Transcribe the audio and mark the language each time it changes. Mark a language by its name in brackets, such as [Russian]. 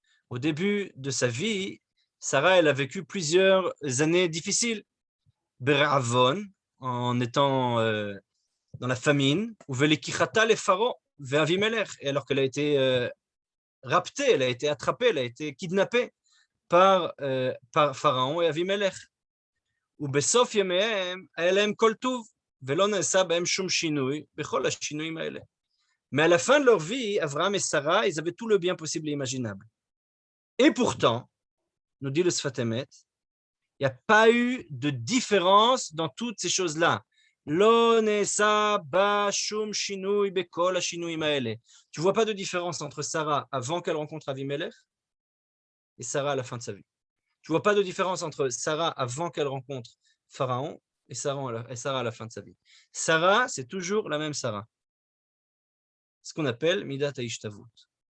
[French] Au début de sa vie, Sarah, elle a vécu plusieurs années difficiles. Beravon, en étant dans la famine, ou velikichata le pharaon, et alors qu'elle a été raptée, elle a été attrapée, elle a été kidnappée par Pharaon et Avimelech. [Hebrew] ובסוף ימיהם היה להם כל טוב, ולא נעשה בהם שום שינוי בכל השינויים האלה. [French] Mais à la fin de leur vie, Abraham et Sarah, ils avaient tout le bien possible et imaginable. Et pourtant, nous dit le Sfat Emet, il n'y a pas eu de différence dans toutes ces choses-là. [Hebrew] לא נעשה בה שום שינוי בכל השינויים האלה. [French] Tu ne vois pas de différence entre Sarah avant qu'elle rencontre Avimelech et Sarah à la fin de sa vie. Tu ne vois pas de différence entre Sarah avant qu'elle rencontre Pharaon et Sarah à la fin de sa vie. Sarah, c'est toujours la même Sarah. Ce qu'on appelle Midat HaIshtavut.